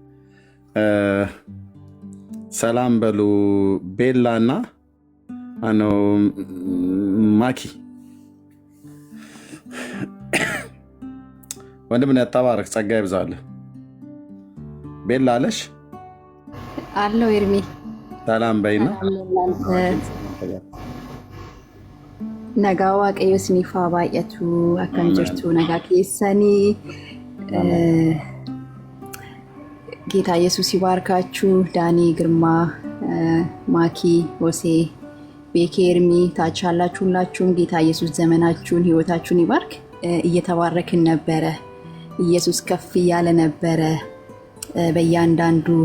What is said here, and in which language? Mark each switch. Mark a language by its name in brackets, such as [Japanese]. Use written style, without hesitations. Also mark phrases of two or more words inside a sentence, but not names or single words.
[Amharic] ሰላም በሉ ቤላ እና አነው ማኪ ወንድም ተባረክ፣ ጸጋ ይብዛልህ። ቤላ አለሽ አለው ኤርሚ ሰላም በይና ነጋ [Oromo] waaqayyo isiniif haa baay'atu akkam jirtu nagaa keessani [Amharic] ጌታ ኢየሱስ ይባርካችሁ። ዳኒ ግርማ፣ ማኪ፣ ሆሴ፣ ቤኬ፣ ኤርሚ ታች ያላችሁ ሁላችሁም ጌታ ኢየሱስ ዘመናችሁን ህይወታችሁን ይባርክ። እየተባረክን ነበረ። ኢየሱስ ከፍ ያለ ነበረ በእያንዳንዱ